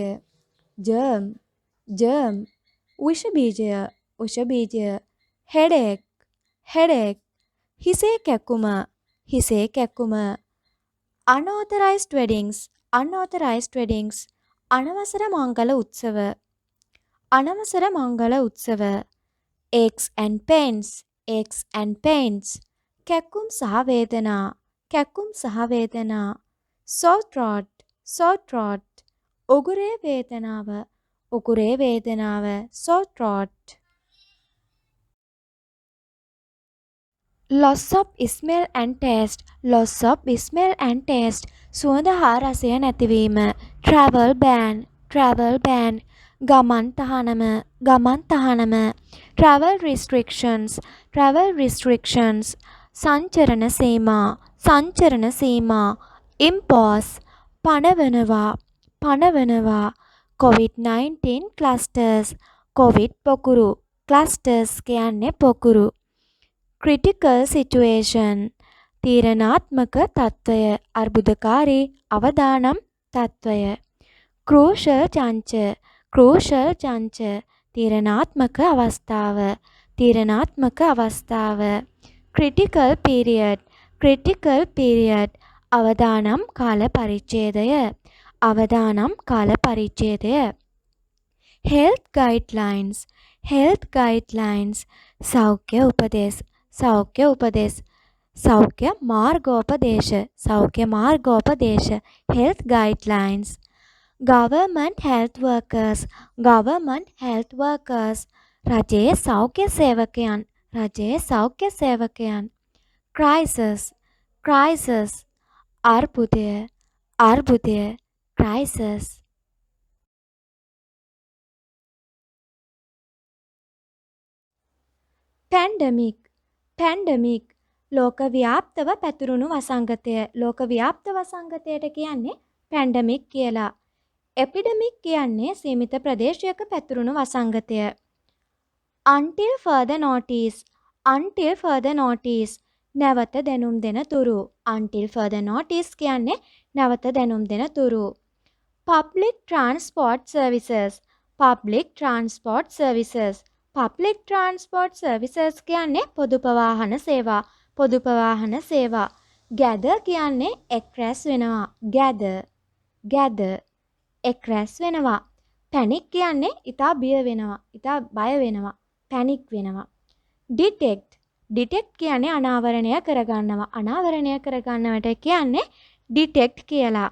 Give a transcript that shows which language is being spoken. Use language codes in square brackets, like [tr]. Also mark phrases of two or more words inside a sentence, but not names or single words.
[si] germ විෂ බීජය. headache හිසේ කැක්කුම. [en] unauthorized weddings [si] අනවසර මංගල උත්සව. [en] aches and pains [si] කැක්කුම් සහ වේදනා. [en] sore throat [si] උගුරේ වේදනාව, [en] sore throat. loss of smell and taste [si] සුවඳ හා රසය නැතිවීම. [en] travel ban, travel ban. [si] ගමන් තහනම, ගමන් තහනම. [en] travel restrictions, travel restrictions. [si] සංචරණ සීමා, සංචරණ සීමා. impose, පනවනවා, පනවනවා. [en] covid19 clusters, covid පොකුරු. [si] clusters කියන්නේ පොකුරු. [en] critical situation, [si] තීරණාත්මක තත්ත්වය, අර්බුදකාරී අවදානම් තත්ත්වය. [en] crucial චංච, crucial චංච. [si] තීරණාත්මක අවස්ථාව, තීරණාත්මක අවස්ථාව. [en] critical period, critical period. [si] අවදානම් කාල පරිච්ඡේදය, අවදානම් කාල පරිච්ඡේදය. [en] health guidelines, health guidelines. [si] සෞඛ්‍ය උපදෙස්, සෞඛ්‍ය උපදෙස්. සෞඛ්‍ය මාර්ගෝපදේශ, සෞඛ්‍ය මාර්ගෝපදේශ. [en] health guidelines. government health workers, government health workers. [si] රජයේ සෞඛ්‍ය සේවකයන්, රජයේ සෞඛ්‍ය සේවකයන්. [en] crisis, crisis. [si] අර්බුදය, අර්බුදය. [en] crisis. pandemic, pandemic. [si] ලෝකව්‍යාප්තව පැතුරුණු වසංගතය, ලෝකව්‍යාප්ත වසංගතයට කියන්නේ පැන්ඩමික් කියලා. එපිඩමික් කියන්නේ සීමිත ප්‍රදේශයක පැතුරුණු වසංගතය. [en] until further notice, until further notice. [si] නැවත දැනුම් දෙන තුරු. [en] until further notice [si] කියන්නේ නැවත දැනුම් දෙන තුරු. [en] public transport services, public transport services. public transport services [si] කියන්නේ පොදු ප්‍රවාහන සේවා, පොදු ප්‍රවාහන සේවා. gather කියන්නේ එක් රැස් වෙනවා, [en] gather, gather. [si] එක් රැස් වෙනවා. panic කියන්නේ ඉතා බිය වෙනවා, ඉතා බය වෙනවා, panic වෙනවා. [en] detect, detect [si] කියන්නේ අනාවරණය කරගන්නවා, අනාවරණය කරගන්නවට කියන්නේ detect කියලා.